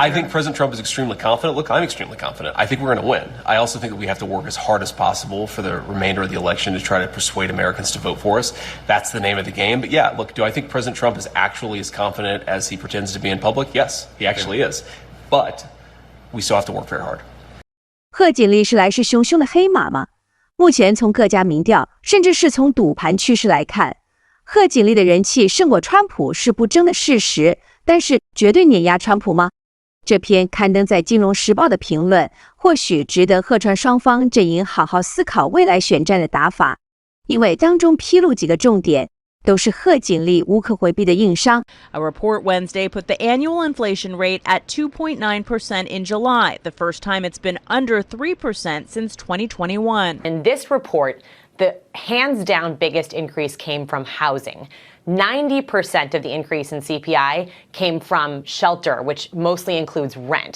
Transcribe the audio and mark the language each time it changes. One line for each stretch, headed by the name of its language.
English: I think President Trump is extremely confident. Look, I'm extremely confident. I think we're going to win. I also think that we have to work as hard as possible for the remainder of the election to try to persuade Americans to vote for us. That's the name of the game. But yeah, look, do I think President Trump is actually as confident as he pretends to be in public? Yes, he actually is. But we still have to work very hard.
Chinese: 贺锦丽是来势汹汹的黑马吗？目前从各家民调，甚至是从赌盘趋势来看，贺锦丽的人气胜过川普是不争的事实。但是绝对碾压川普吗？这篇刊登在《金融时报》的评论，或许值得贺川双方阵营好好思考未来选战的打法，因为当中披露几个重点，都是贺锦丽无可回避的硬伤。
English: A report Wednesday put the annual inflation rate at 2.9% in July, the first time it's been under 3% since 2021. In this report, the hands-down biggest increase came from housing. 90% of the increase in CPI came from shelter, which mostly includes rent.